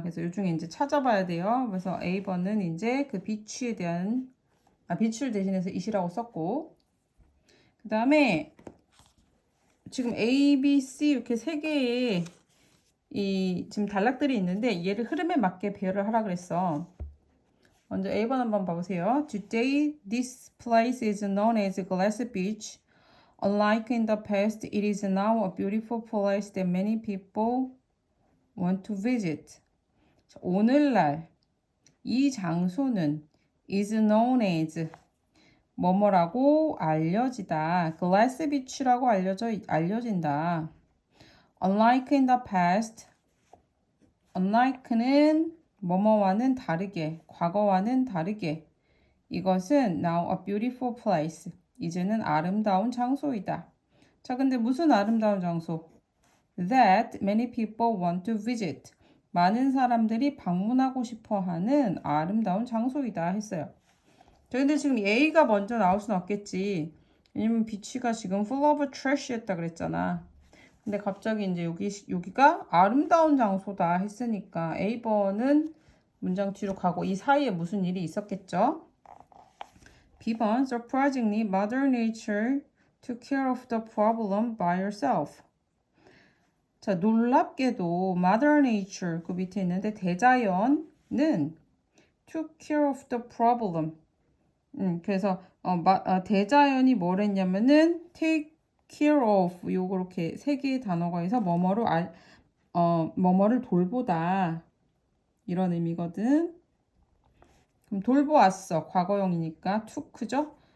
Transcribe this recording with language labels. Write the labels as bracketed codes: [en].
[ko] 그래서 이 중에 이제 찾아봐야 돼요. 그래서 A번은 이제 그 비치에 대한 비치를 대신해서 it이라고 썼고, 그 다음에 지금 A, B, C 이렇게 세 개의 지금 단락들이 있는데 얘를 흐름에 맞게 배열을 하라 그랬어. 먼저 A번 한번 봐보세요. [en] Today, this place is known as Glass Beach. Unlike in the past, it is now a beautiful place that many people want to visit. [ko] 오늘날 이 장소는 [en] is known as [ko] 뭐뭐라고 알려지다. Glass Beach라고 알려진다. [en] Unlike in the past, [ko] unlike는 뭐뭐와는 다르게, 과거와는 다르게. 이것은 [en] now a beautiful place. [ko] 이제는 아름다운 장소이다. 자, 근데 무슨 아름다운 장소? [en] That many people want to visit. [ko] 많은 사람들이 방문하고 싶어 하는 아름다운 장소이다 했어요. 자, 근데 지금 A가 먼저 나올 수는 없겠지. 왜냐면 비치가 지금 [en] full of trash [ko] 했다 그랬잖아. 근데 갑자기 이제 여기가 아름다운 장소다 했으니까 A번은 문장 뒤로 가고 이 사이에 무슨 일이 있었겠죠? B번, [en] surprisingly, Mother Nature took care of the problem by herself. [ko] 자, 놀랍게도 Mother Nature 그 밑에 있는데 대자연은 [en] took care of the problem. [ko] 그래서 대자연이 뭘 했냐면은 [en] take care of [ko] 요렇게 세 개의 단어가 있어 뭐뭐를 돌보다 이런 의미거든. 그럼 돌보았어. 과거형이니까 took죠?